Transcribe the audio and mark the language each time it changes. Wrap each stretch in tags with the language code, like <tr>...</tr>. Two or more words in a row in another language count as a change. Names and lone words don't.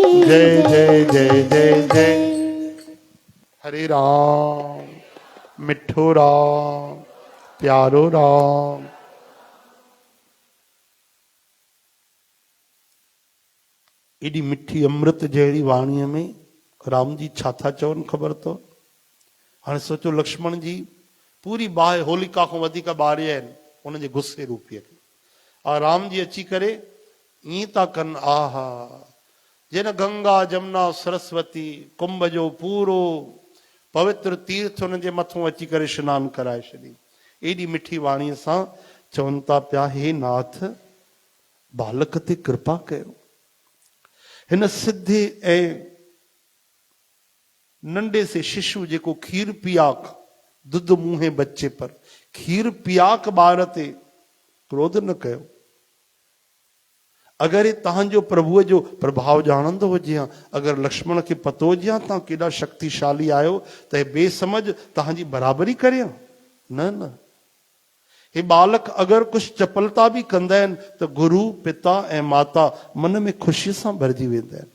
<sd>जय जय जय जय जय। हरे राम, मिठो राम, प्यारो राम। एडी मिठी अमृत जहिड़ी वाणीअ में राम जी छा था चवनि ख़बर अथव? हाणे सोचो लक्ष्मण जी पूरी बाहि होलिका खां वधीक ॿारिया आहिनि उनजे गुस्से रूपीअ खे, और राम जी अची करे ईअं था कनि, आहा जिन गंगा जमुना सरस्वती कुंभ जो पूरो पवित्र तीर्थ हुन जे मथां अची करे सनानु कराए छॾी। एॾी मिठी वाणीअ सां चवनि था पिया, हे नाथ बालक ते कृपा कयो। हिन सिद्धे ऐं नंढे से शिशु जेको खीर पियाक</sd> <hi>दुध मुंहे बच्चे पर</hi> <sd>खीर पियाक ॿार ते क्रोध न कयो। अगरि तव्हांजो प्रभुअ जो प्रभाव ॼाणंदो हुजे हा, अगरि लक्ष्मण खे पतो हुजे हा तव्हां केॾा शक्तिशाली आहियो त हे बेसमझ तव्हांजी बराबरी करे हा? न न, हे बालक अगरि कुझु चपलता बि कंदा आहिनि त गुरु पिता ऐं माता मन में ख़ुशीअ सां भरिजी वेंदा आहिनि।</sd>